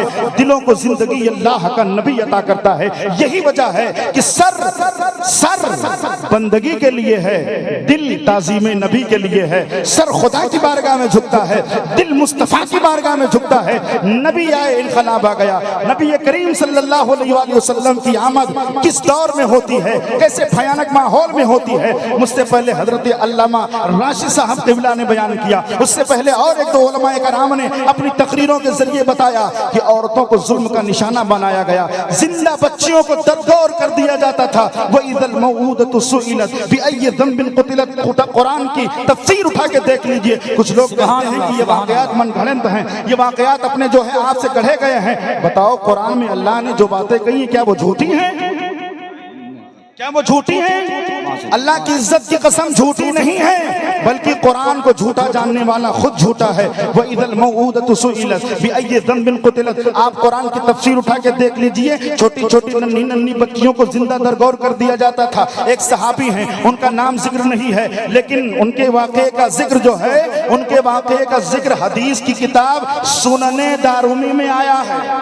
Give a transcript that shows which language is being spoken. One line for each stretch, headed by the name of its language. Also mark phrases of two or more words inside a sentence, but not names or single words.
Hindi: दिलों को जिंदगी अल्लाह का नबी अता करता है। यही वजह है कि सर बंदगी के लिए है, दिल ताज़ीम नबी के लिए है। सर खुदा की बारगाह में झुकता है, दिल मुस्तफा की बारगाह में झुकता है। नबी आए, इनकलाब आ गया। नबी करीम
Arabic: صلى الله عليه وسلم
Hindi: की आमद किस दौर में होती है, कैसे भयानक माहौल में होती है। मुझसे पहले हजरत अल्लामा राशिद साहब क़िबला ने बयान किया, उससे पहले और एक दो उलमाए कराम ने अपनी तकरीरों के जरिए बताया कि औरतों को जुल्म का निशाना बनाया गया, जिंदा बच्चियों को दरदोर कर दिया जाता था।
Arabic: وإذا الموءودة سئلت بأي ذنب قتلت.
Hindi: कुरान की तफसीर उठा के देख लीजिए। कुछ लोग कहते हैं कि ये वाक़यात मनगढ़ंत हैं, ये वाक़यात अपने जो है आपसे गढ़े गए हैं। बताओ कुरान में अल्लाह ने जो बातें कही क्या वो झूठी हैं, क्या वो झूठी हैं? अल्लाह की इज्जत की कसम झूठी नहीं है, बल्कि कुरान को झूठा जानने वाला खुद झूठा है।
Arabic: وإذا الموءودة سئلت بأي ذنب قتلت.
Hindi: आप कुरान की तफसीर उठा के देख लीजिए। छोटी छोटी नन्ही नन्ही बच्चियों को जिंदा दरगोर कर दिया जाता था। एक सहाबी हैं, उनका नाम जिक्र नहीं है, लेकिन उनके वाक़े का जिक्र जो है, उनके वाक़े का जिक्र हदीस की किताब सुनने दारुमी में आया है।